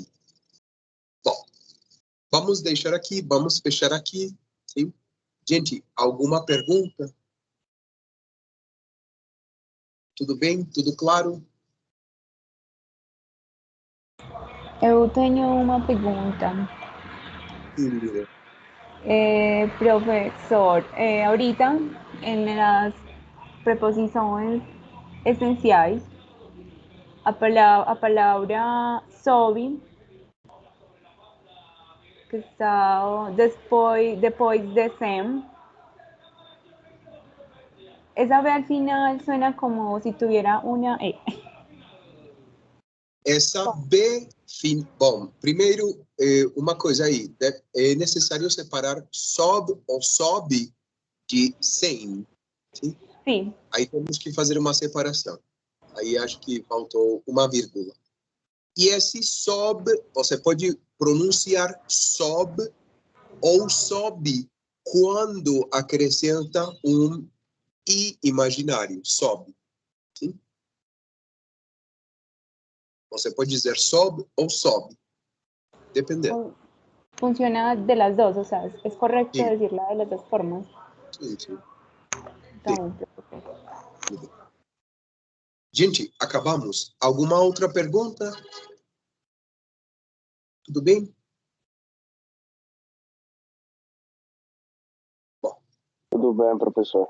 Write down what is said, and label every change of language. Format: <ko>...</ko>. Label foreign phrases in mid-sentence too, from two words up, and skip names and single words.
<pt>Bom, vamos deixar aqui, vamos fechar aqui. Sim? Gente, alguma pergunta? Tudo bem? Tudo claro? Eu tenho uma pergunta. Sim, Lina.</pt> <es>Profesor, ahorita en las preposiciones</es> <pt>esenciais, a palavra sobe, que está depois de sem,</pt> <es>esa B al final suena como si tuviera una E.</es> <pt>Essa B, bom, primeiro, uma coisa aí, é necessário separar sob ou sobe de same. Sim? Sim. Aí temos que fazer uma separação. Aí acho que faltou uma vírgula. E esse sob, você pode pronunciar sob ou sobe quando acrescenta um i imaginário, sobe. Sim? Você pode dizer sob ou sobe, dependendo.</pt> <es>Funciona de las dos, o sea, es correcto Sí. decirla de las dos formas.</es> <pt>Sim, sim. Tá Sim. bom, professor. Gente, acabamos. Alguma outra pergunta? Tudo bem? Tudo bem, professor.</pt>